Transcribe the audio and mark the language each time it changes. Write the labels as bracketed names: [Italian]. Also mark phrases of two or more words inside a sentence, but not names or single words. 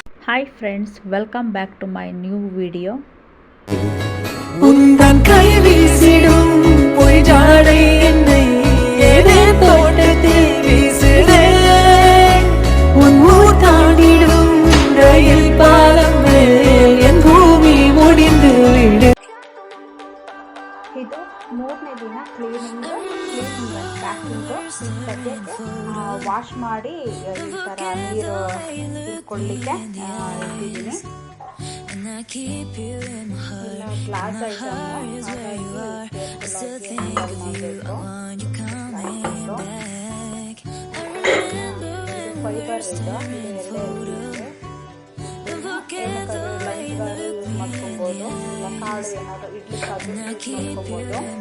[English] Hi friends, welcome back to my new video. [Tamil] உந்தன் கை வீசிடும் பொய் ஜாடை என்னை ஏதே தோட்டத்தில் வீசுதே உன் ஊர் தாண்டிடும் ரயில் பாலம் மேல் என் பூமி முடிந்து விடு. [Kannada] ಇದು ಮೂರನೇ ದಿನ [English] cleaning packing. [Kannada] ಸದ್ಯಕ್ಕೆ ವಾಶ್ ಮಾಡಿ ಈ ಥರ ನೀರು ಇಟ್ಕೊಳ್ಳಿಕ್ಕೆ ಇಟ್ಟಿದ್ದೀನಿ. [English] glass item fiber use [Kannada] ಮಾಡ್ಕೊಬೋದು, ಕಾಳು ಏನಾದರೂ ಇಡ್ಲಿ ಕಾಳು ಮಾಡ್ಕೊಬೋದು.